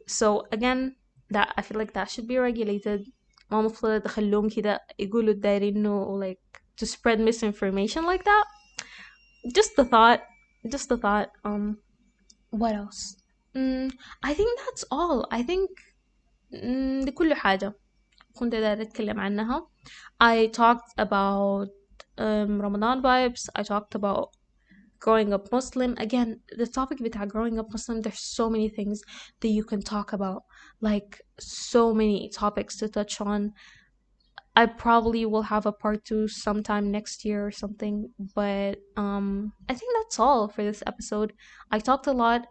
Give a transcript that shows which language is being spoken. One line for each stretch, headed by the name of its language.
English: So again, that I feel like that should be regulated.
Arabic: ما مفروض يخلوهم كده يقولوا دايرين انه
English: like to spread misinformation like that. Just the thought. Just the thought. What else? Mm, I think that's all. I think
Arabic: دي كل حاجة كنت دايرة أتكلم عنها.
English: I talked about Ramadan vibes. I talked about growing up Muslim. Again, the topic بتاع growing up Muslim, there's so many things that you can talk about. Like, so many topics to touch on. I probably will have a part two sometime next year or something, but I think that's all for this episode. I talked a lot.